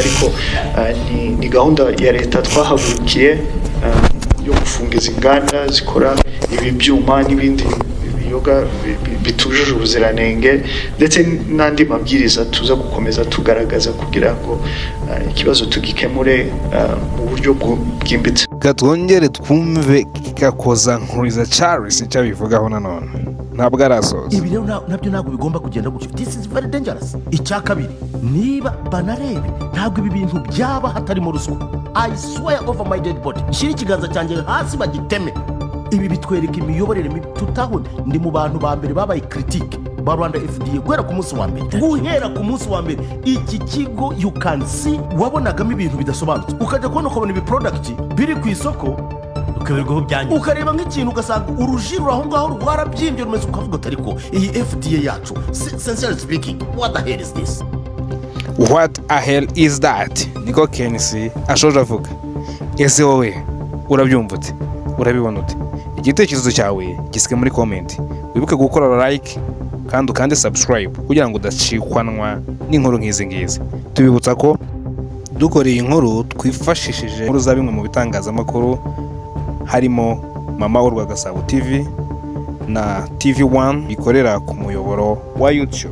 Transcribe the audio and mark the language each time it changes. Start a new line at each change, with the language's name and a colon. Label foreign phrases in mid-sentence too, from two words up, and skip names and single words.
Kinyarwanda: Ariko ni gahunda ya leta twahagurukiye yo gufunga izi nganda zikora ibi byuma n'ibindi biyoga bitujuje ubuziranenge, ndetse n'andi mabwiriza tuza gukomeza tugaragaza kugira ngo ikibazo tugikemure mu buryo bwimbitse. Katwongere twumve Gakoza Nkuriza Charles icyo bivugaho nanone. Ntabwo arasoza. Ibi rero nabyo ntabwo bigomba kugenda gutyo.
English: This is very dangerous.
Kinyarwanda: Icya kabiri, niba banarebe ntabwo ibi bintu byaba hatarimo ruswa.
English: I swear over my dead body,
Kinyarwanda: shira ikiganza cyanjye hasi bagiteme. Ibi bitwereka imiyoborere mibi. Tutahunde ndi mu bantu ba mbere babaye critique ba Rwanda FDA guhera ku munsi wa mbere. Guhera ku munsi wa mbere iki kigo
English: you can see
Kinyarwanda: wabonagamo ibintu bidasobanutse, ukajya kubona ukabona ibi product biri ku isoko, ukaberwaho byanyu, ukareba nk'ikintu ugasanga urujiro aho ngaho rwarabyimbye rumeze, ukavuga ati ariko iyi FDA yacu,
English: sincerely speaking, what the hell is this? What a hell is that?
Kinyarwanda: Niko Kensi ashoje avuga. Ese wowe urabyumva ute? Urabibona ute? Igitekerezo cyawe gisike muri comment. Wibuke gukora like kandi ukande subscribe kugira ngo udacikwanwa n'inkuru nk'izi ngizi. Tubibutsa ko dukoreye inkuru twifashishije inkuru za bimwe mu bitangazamakuru harimo Mama Urwa Gasabo TV na TV1 bikorera ku muyoboro wa YouTube.